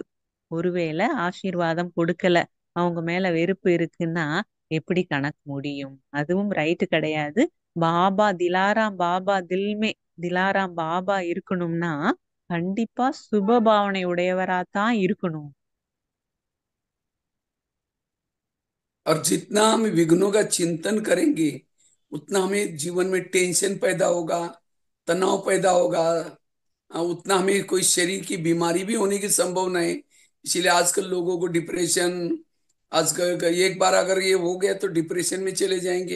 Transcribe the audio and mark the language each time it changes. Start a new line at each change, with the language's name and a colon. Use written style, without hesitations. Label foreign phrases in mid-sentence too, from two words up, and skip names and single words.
Tamil: ஒருவேளை ஆசீர்வாதம் கொடுக்கல, அவங்க மேல வெறுப்பு இருக்குன்னா எப்படி கணக்கு முடியும்? அதுவும் ரைட்டு கிடையாது. பாபா திலாராம் பாபா
Hindi: दिल में दिलाराम
Tamil: பாபா இருக்கணும்னா கண்டிப்பா சுப பாவனை உடையவரா தான் இருக்கணும்.
Hindi: और जितना हम विघ्नों का चिंतन करेंगे, उतना हमें जीवन में टेंशन पैदा होगा, तनाव पैदा होगा, उतना हमें कोई शरीर की बीमारी भी होने की संभावना है। इसीलिए आजकल लोगों को डिप्रेशन, आजकल एक बार अगर ये हो गया तो डिप्रेशन में चले जाएंगे।